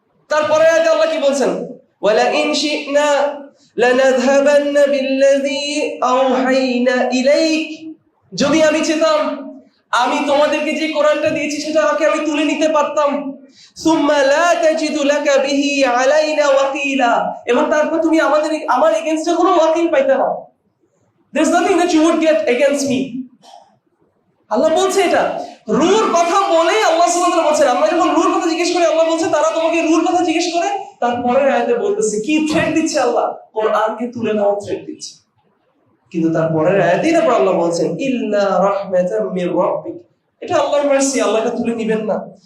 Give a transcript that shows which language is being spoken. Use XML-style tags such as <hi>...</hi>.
<bn>তারপরে আয়াতে আল্লাহ কি বলছেন?</bn> <ar>ওয়ালা ইন শি'না লানাযহাবান্না বিল্লাযী আওহাইনা ইলাইক,</ar> <bn>যদি আমি চেতাম আমি তোমাদেরকে যে কোরআনটা দিয়েছি সেটাকে আমি তুলে নিতে পারতাম।</bn> <ar>সুম্মা লা তাজিদু লাকা বিহি আলাইনা ওয়াকিলা,</ar> <bn>এবং তারপর তুমি আমার এগেইনস্টে কোনো ওয়াকিল পাইতে না।</bn> <en>there is nothing that you would get against me।</en> <bn>আল্লাহ বলছে এটা রূহের কথা বলে আল্লাহ সুবহানাহু ওয়া তাআলা বলছেন, আমরা যখন রূহের কথা জিজ্ঞেস করি, আল্লাহ বলছে তারা তোমাকে রূহের কথা জিজ্ঞেস করে। তারপরে আয়াতে বলতেছে কি থ্রেট দিচ্ছে আল্লাহ? কোরআনকে তুলে নেওয়ার থ্রেট দিচ্ছে। কিন্তু তারপরে আয়াতেই না আল্লাহ বলছেন</bn> <ar>ইল্লা রাহমাতাম মির রাব্বিক,</ar> <bn>এটা আল্লাহর মার্সি, আল্লাহ এটা তুলে নেবেন না।</bn>